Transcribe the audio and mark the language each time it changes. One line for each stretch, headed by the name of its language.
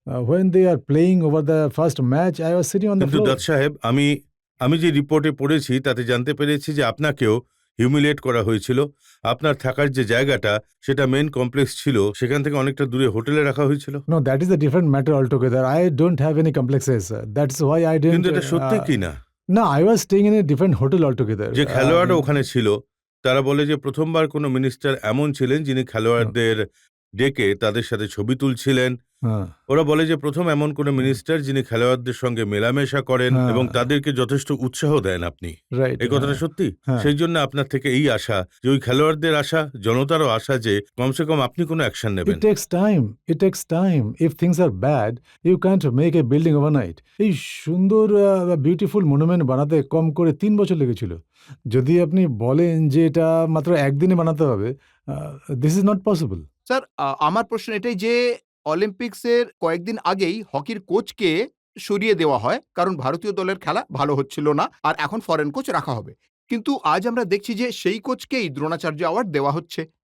English: when they are playing over the first match, I was sitting on the
Bangla: কিন্তু
English: floor.
Bangla: Dutta সাহেব, আমি যে রিপোর্টে পড়েছি তাতে জানতে পেরেছি যে আপনাকেও হিউমিলিয়েট করা হয়েছিল। আপনার থাকার যে জায়গাটা সেটা মেন কমপ্লেক্স ছিল, সেখান থেকে অনেকটা দূরে হোটেলে রাখা হয়েছিল।
English: No, that is a different matter altogether. I don't have any complexes. That's why I didn't.
Bangla: কিন্তু এটা সত্যি কি না?
English: No, I was staying in a different hotel altogether.
Bangla: যে খেলোয়াড়রা ওখানে ছিল তারা বলে যে প্রথমবার কোনো মিনিস্টার এমন ছিলেন যিনি খেলোয়াড়দের ডেকে তাদের সাথে ছবি তুলছিলেন। হ্যাঁ ওরা বলে যে প্রথম এমন কোন মিনিস্টার যিনি খেলোয়াড়দের সঙ্গে মেলামেশা করেন হ্যাঁ। এবং তাদেরকে যথেষ্ট উৎসাহ দেন আপনি। রাইট এই কথাটা সত্যি? হ্যাঁ। সেই জন্য আপনার থেকে এই আশা যে ওই খেলোয়াড়দের আশা, জনতারও আশা যে কমসে কম আপনি কোনো অ্যাকশন নেবেন।
English: It takes time. It takes time. If things are bad, you can't make a building overnight.
Bangla: এই সুন্দর বিউটিফুল মনুমেন্ট বানাতে কম করে 3 বছর লেগেছিল। যদি আপনি বলেন যে এটা মাত্র একদিনে বানাতে হবে, this is not possible. Sir, আমার প্রশ্ন এটাই যে অলিম্পিক্সের কয়েকদিন আগেই হকির কোচকে সরিয়ে দেওয়া হয় কারণ ভারতীয় দলের খেলা ভালো হচ্ছিল না আর এখন ফরেন কোচ রাখা হবে, কিন্তু আজ আমরা দেখছি যে সেই কোচকেই দ্রোণাচার্য অ্যাওয়ার্ড দেওয়া হচ্ছে।